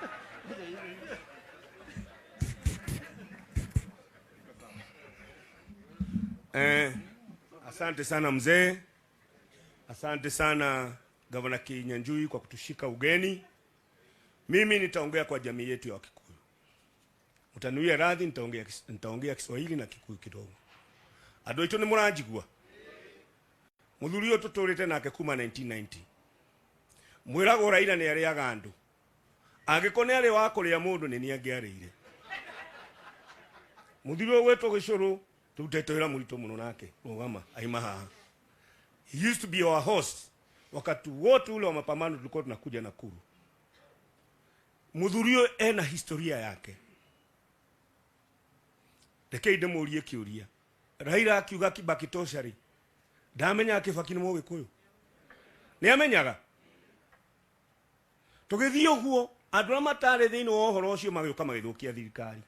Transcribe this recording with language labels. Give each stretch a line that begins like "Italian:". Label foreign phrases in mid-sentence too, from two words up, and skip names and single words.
Swahili: Asante sana mzee. Asante sana Gavana Kinyanjui kwa kutushika ugeni. Mimi nitaongea kwa jamii yetu ya Wakikuyu. Mtanuia radhi, nitaongea Kiswahili na Kikuyu kidogo.
Kikuyu: Andũ aitũ nĩ mũranjigua. Mũthuri ũyũ tũtũrĩte nake kuma 1990. Mwĩragwo Raila nĩ arĩaga andũ. Angĩkorwo nĩ arĩ wa kũrĩa mũndũ nĩ nĩangĩarĩire. Mũthuri ũyũ wetwo Gĩcũrũ tũrutĩte wĩra mũritũ mũno nake. Rũgama aima haha.
English: He used to be our host.
Swahili: Wakati wote ule wa mapambano tulikuwa tunakuja Nakuru.
Kikuyu: Mũthuri ũyũ ena historia yake. Rekei ndĩmũrie kĩũria. Raila akiuga Kibaki toshari. Ndamenya Kibaki nĩ Mũgĩkũyũ. Nĩ amenyaga. Tũgĩthiĩ ũguo andũ arĩa matarĩ thĩinĩ wa ũhoro ũcio magĩũka magĩthũkia thirikari.